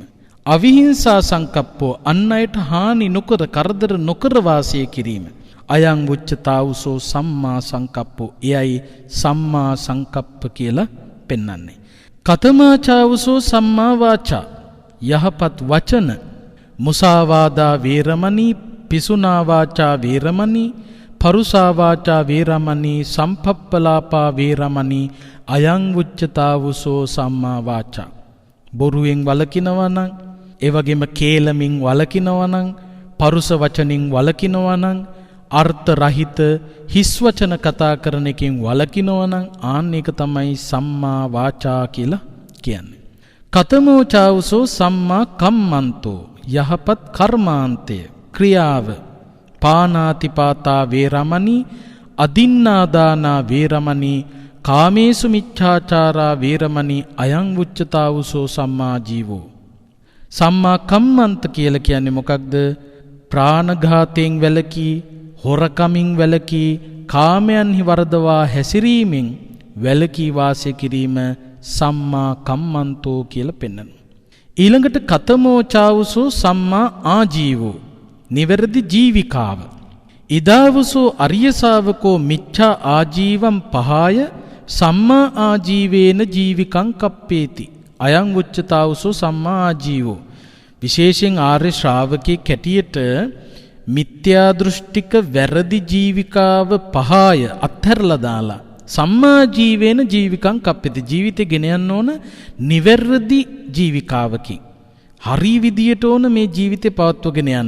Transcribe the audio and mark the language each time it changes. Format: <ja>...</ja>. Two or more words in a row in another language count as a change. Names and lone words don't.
<pi>අවිහිංසා සංකප්පෝ.</pi> <si>අන් අයට හානි නොකර, කරදර නොකර වාසය කිරීම.</si> <pi>අයං උච්චතාවසෝ සම්මා සංකප්පෝ.</pi> <si>එයයි</si> <pi>සම්මා සංකප්ප</pi> <si>කියලා පෙන්වන්නේ.</si> <pi>කතමාචාවසෝ සම්මා වාචා.</pi> <si>යහපත් වචන.</si> <pi>මුසාවාදා වේරමණී, පිසුනා වාචා වේරමණී, පරුසා වාචා වේරමණී, සම්පප්පලාපා වේරමණී අයං උච්චතාවසෝ සම්මා වාචා.</pi> <si>බොරුවෙන් වළකිනවා නම්, ඒ වගේම කේලමින් වළකිනවා නම්, පරුස වචනින් වළකිනවා නම්, අර්ථ රහිත හිස් වචන කතා කරන එකෙන් වළකිනවා නම් ආන්න ඒක තමයි</si> <pi>සම්මා වාචා</pi> <si>කියලා කියන්නේ.</si> <pi>කතමෝ චාවසෝ සම්මා කම්මන්තෝ.</pi> <si>යහපත් කර්මාන්තය, ක්‍රියාව.</si> <pi>පානාතිපාතා වේරමණී, අදින්නාදානා වේරමණී, කාමේසු මිච්ඡාචාරා වේරමණී අයං උච්චතාවසෝ සම්මා ජීවෝ. සම්මා කම්මන්ත</pi> <si>කියලා කියන්නේ මොකක්ද? ප්‍රාණඝාතයෙන් වැළකී, හොරකමින් වැළකී, කාමයන්හි වරදවා හැසිරීමෙන් වැළකී වාසය කිරීම</si> <pi>සම්මා කම්මන්තෝ</pi> <si>කියලා පෙන්වනවා.</si> <pi>ඊළඟට කතමෝ චාවසෝ සම්මා ආජීවෝ.</pi> <si>නිවැරදි ජීවිකාව.</si> <pi>ඉදාවසෝ අරිය ශාවකෝ මිච්ඡා ආජීවම් පහාය සම්මා ආජීවේන ජීවිකං කප්පේති. අයං උච්චතාවසෝ සම්මා ආජීවෝ.</pi> <si>විශේෂයෙන් ආර්ය ශ්‍රාවකෙක් හැටියට මිත්‍යා දෘෂ්ටික වැරදි ජීවිකාව පහාය අත්හැරලා දාලා</si> <pi>සම්මා ජීවේන ජීවිකං කප්පේති.</pi> <si>ජීවිතේ ගෙන යන්න ඕන නිවැරදි ජීවිකාවකින්. හරි විදියට ඕන මේ ජීවිතේ පවත්වගෙන යන්න.</si>